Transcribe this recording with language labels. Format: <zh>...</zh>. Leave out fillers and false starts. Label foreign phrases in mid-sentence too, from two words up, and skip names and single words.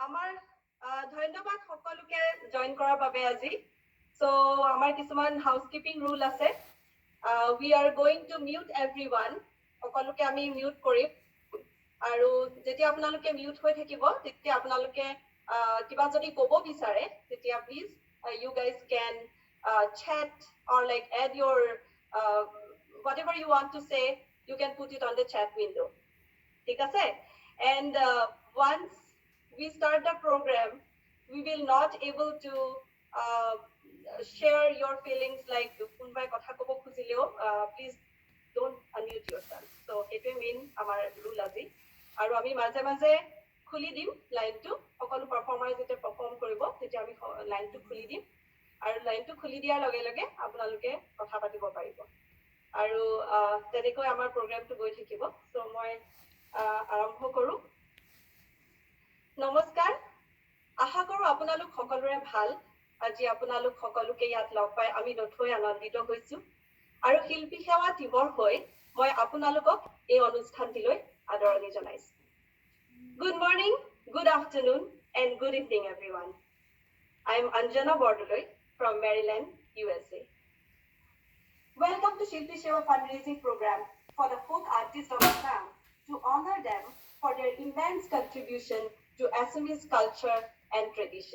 <as>আমাৰ ধন্যবাদ সকলোকে জয়েন কৰাৰ বাবে আজি সো আমাৰ কিছুমান হাউসকিপিং ৰুল আছে</as> <en>we are going to mute everyone</en> <as>সকলোকে আমি মিউট কৰিম আৰু যেতিয়া আপোনালোকে মিউট হৈ থাকিব তেতিয়া আপোনালোকে কিবা যদি ক'ব বিচাৰে তেতিয়া প্লিজ</as> <en>you guys can chat or like add your whatever you want to say you can put it on the chat window</en> <as>ঠিক আছে</as> <en>and once we start the program, we will not able to share your feelings like</en> <as>কোনোবাই কথা ক'ব খুজিলেও</as> <en>please don't unmute yourself. So it will mean</en> <as>আমাৰ ৰুল আজি আৰু আমি মাজে মাজে খুলি দিম লাইনটো অকল পাৰফৰ্মাৰ যেতিয়া পাৰফৰ্ম কৰিব তেতিয়া আমি লাইনটো খুলি দিম আৰু লাইনটো খুলি দিয়াৰ লগে লগে আপোনালোকে কথা পাতিব পাৰিব আৰু তেনেকৈ আমাৰ প্ৰগ্ৰামটো গৈ থাকিব. So মই আৰম্ভ কৰোঁ. নমস্কাৰ আশা কৰো আপোনালোক সকলোৰে ভাল আজি আপোনালোক সকলোকে ইয়াত লগ পাই আমি নথৈ আনন্দিত হৈছো আৰু শিল্পী সেৱা দিৱস হৈ মই আপোনালোকক এই অনুষ্ঠানটিলৈ আদৰণি জনাইছো</as> <en>Good morning, good afternoon and good evening everyone. I am Anjana Bordoloi from Maryland, USA. Welcome to Shilpi Seva fundraising program for the folk artists of Assam to honor them for their immense contribution to Assamese culture and tradition.</en>